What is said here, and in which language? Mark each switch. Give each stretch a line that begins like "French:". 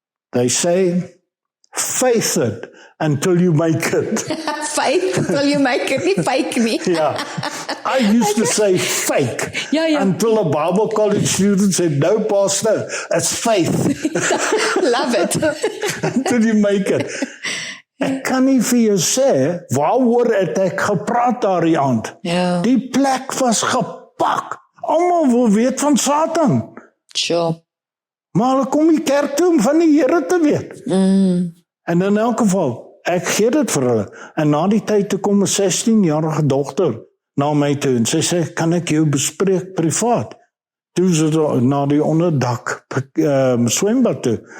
English: They say, face it until you make it. Faith till you make it,
Afrikaans: nie fake nie.
English: Yeah. I used to say fake.
Afrikaans: Ja.
English: Until a Bible college student said, no pastor, it's faith. Love it. Until you make it.
Afrikaans: Ek kan nie vir jou sê, waaroor het ek gepraat daardie aand? Ja. Die plek was gepak. Almal wil weet van Satan.
English: Sure.
Afrikaans: Maar hulle kom die kerk toe om van die Here te weet. En in elk geval, ek gee dit vir hulle. En na die tyd toe kom 'n 16-jarige dogter na my toe en sy sê, kan ek jou bespreek privaat? Toe sy na die onderdak swembad toe.